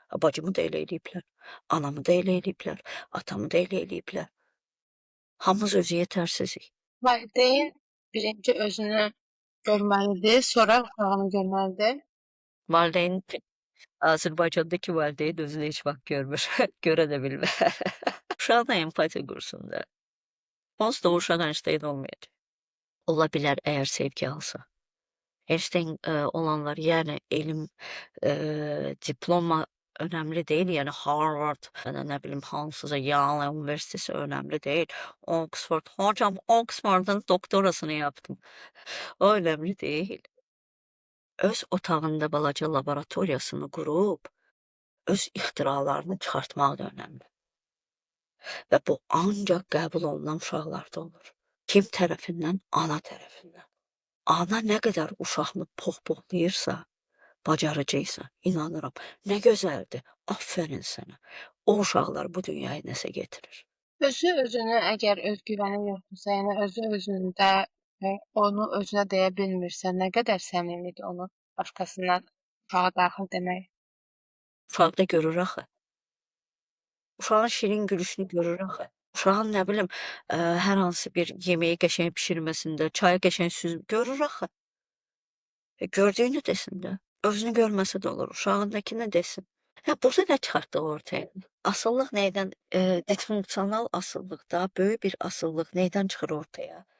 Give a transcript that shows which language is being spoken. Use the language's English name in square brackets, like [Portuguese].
[Azerbaijani] Bacımı da elə eləyiblər, anamı da elə eləyiblər, atamı da elə eləyiblər. Hamımız özü yetərsizik. Valideyn birinci özünü görməlidir, sonra uşağını görməlidir. Valideyn Azərbaycandakı valideyn özünü heç vaxt görmür. Görə də bilmir. Uşaqla empatiya qursun da. Onsuz da o uşaq Einstein olmayacaq. Ola bilər əgər sevgi alsa. Einstein olanlar, yəni elm, diploma önəmli deyil. Yəni Harvard, nə bilim hansısa Yale Üniversitesi önəmli deyil. [Turkish] Oxford, hocam Oxford'un doktorasını yaptım. [Azerbaijani] O önəmli deyil. Öz otağında balaca laboratoriyasını qurub, öz ixtiralarını çıxartmaq da önəmli. Və bu ancaq qəbul olunan uşaqlarda olur. Kim tərəfindən? Ana tərəfindən. Ana nə qədər uşağını pohpohlayırsa, bacaracaqsa, inanıram. Nə gözəldir, aferin sənə. O uşaqlar bu dünyaya nəsə getirir. Özü özünü əgər özgüvəni yoxdursa, yəni özü özündə onu özünə deyə bilmirsə, nə qədər səmimidir onu başqasına uşağa daxil demək. Uşaqda görür axı. Uşağın şirin gülüşünü görür axı. Uşağın nə bilim, hər hansı bir yeməyi qəşəng bişirməsində, çayı qəşəng süzüb görür axı. Gördüyünü desin də. Özünü görməsə də olur, uşağındakı nə desin. Burada nə çıxartdıq ortaya? Asıllıq nəydən, disfunksional asıllıqda böyük bir asıllıq nəydən çıxır ortaya?